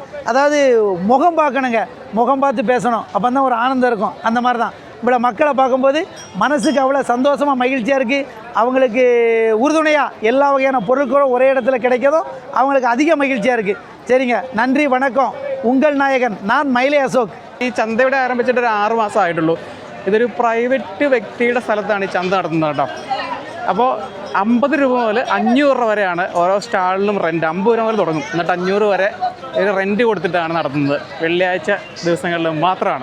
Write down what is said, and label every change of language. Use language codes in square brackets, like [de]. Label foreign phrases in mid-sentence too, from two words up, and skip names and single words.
[ta] அதாவது முகம் பார்க்கணுங்க, முகம் பார்த்து பேசணும், அப்போ தான் ஒரு ஆனந்தம் இருக்கும். அந்த மாதிரி தான் இவ்வளோ மக்களை பார்க்கும்போது மனசுக்கு அவ்வளோ சந்தோஷமாக மகிழ்ச்சியாக இருக்குது. அவங்களுக்கு உறுதுணையாக எல்லா வகையான பொருட்களும் ஒரே இடத்துல கிடைக்கிறதும் அவங்களுக்கு அதிக மகிழ்ச்சியாக இருக்குது. சரிங்க, நன்றி, வணக்கம். உங்கள் நாயகன் நான் മൈലേ അശോക്. [ml] ഈ ചന്ത ഇവിടെ ആരംഭിച്ചിട്ട് ഒരു 6 മാസം ആയിട്ടുള്ളൂ. ഇതൊരു പ്രൈവറ്റ് വ്യക്തിയുടെ സ്ഥലത്താണ് ഈ ചന്ത നടത്തുന്നത് കേട്ടോ. അപ്പോൾ 50 രൂപ മുതൽ 500 രൂപ വരെയാണ് ഓരോ സ്റ്റാളിനും റെൻറ്റ്. 50 രൂപ മുതൽ തുടങ്ങും, എന്നിട്ട് 500 വരെ ഒരു റെൻറ്റ് കൊടുത്തിട്ടാണ് നടത്തുന്നത്. വെള്ളിയാഴ്ച ദിവസങ്ങളിൽ മാത്രമാണ്.